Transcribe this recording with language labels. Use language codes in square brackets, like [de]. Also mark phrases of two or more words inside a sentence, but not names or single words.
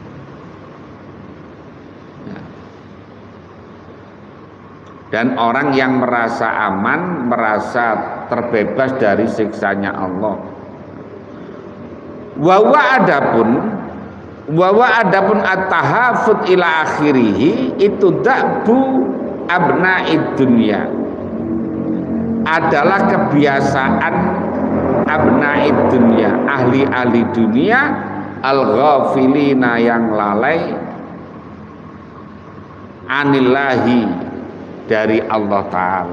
[id] Dan orang yang merasa aman, merasa terbebas dari siksanya Allah. [ar] Wawa adapun التهافت إلى آخره, itu دأب أبناء الدنيا, [id] adalah kebiasaan [ar] أبناء الدنيا, [id] ahli-ahli dunia, al-ghafilina, yang lalai, anillahi, dari Allah Ta'ala.